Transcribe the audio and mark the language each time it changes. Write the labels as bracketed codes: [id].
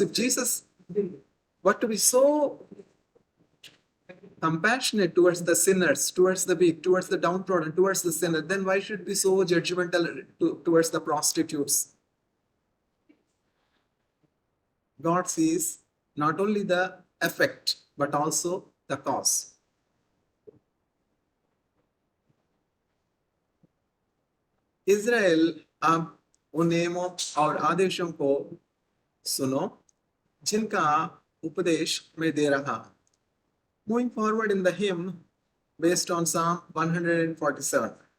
[en] If Jesus were to be so compassionate towards the sinners, towards the weak, towards the downtrodden, towards the sinner, then why should be so judgmental towards the prostitutes? God sees not only the effect but also the cause. [hi] Israel अब उन नियमों और आदेशों को सुनो जिनका उपदेश मैं दे रहा. [en] Moving forward in the hymn based on Psalm 147.